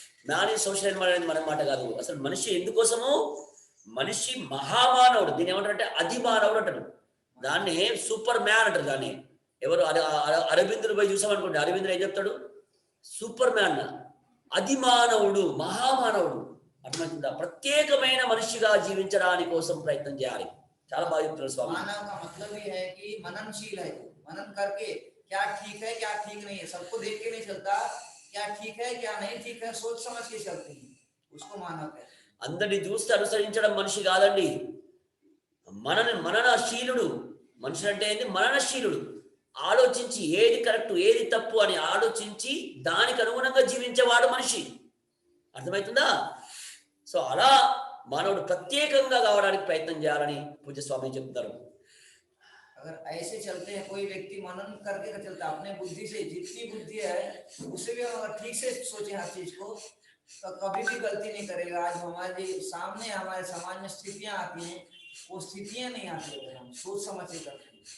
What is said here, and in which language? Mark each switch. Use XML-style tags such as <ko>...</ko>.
<te>Nani social Animal అనేది మన మాట కాదు. అసలు మనిషి ఎందుకోసము, మనిషి మహామానవుడు, దీని ఏమంటారంటే అధిమానవుడు అంటారు. దాన్ని సూపర్ మ్యాన్ అంటారు. దాన్ని ఎవరు అరవిందుడు పోయి చూసామనుకోండి, అరవిందుడు ఏం చెప్తాడు? Super man, అధిమానవుడు, మహామానవుడు. అర్థమవుతుందా? ప్రత్యేకమైన మనిషిగా జీవించడానికి కోసం ప్రయత్నం చేయాలి. చాలా బాగా చెప్తున్నారు స్వామి.</te> <hi>मनन करके क्या ठीक है क्या ठीक नहीं है, सबको देख के नहीं चलता, क्या ठीक है क्या नहीं ठीक है सोच समझ के चलते हैं, उसको मानव है.</hi> <te>అందరిని చూస్తే అనుసరించడం మనిషి కాదండి, మననశీలుడు. మనిషి అంటే ఏంటి? మననశీలుడు. ఆలోచించి ఏది కరెక్ట్ ఏది తప్పు అని ఆలోచించి దానికి అనుగుణంగా జీవించేవాడు మనిషి. అర్థమవుతుందా? సో అలా మానవుడు ప్రత్యేకంగా కావడానికి ప్రయత్నం చేయాలని పూజ్య స్వామి చెప్తారు.</te> <hi>अगर ऐसे चलते हैं, कोई व्यक्ति मनन करके चलता अपने बुद्धि से, जितनी बुद्धि है उससे भी अगर ठीक से सोचे हर चीज को, तो कभी भी गलती नहीं करेगा. आज हमारे सामने हमारे समाज में स्थितियां आती हैं, वो स्थितियां नहीं आती है, हम सोच समझ के करते हैं.</hi>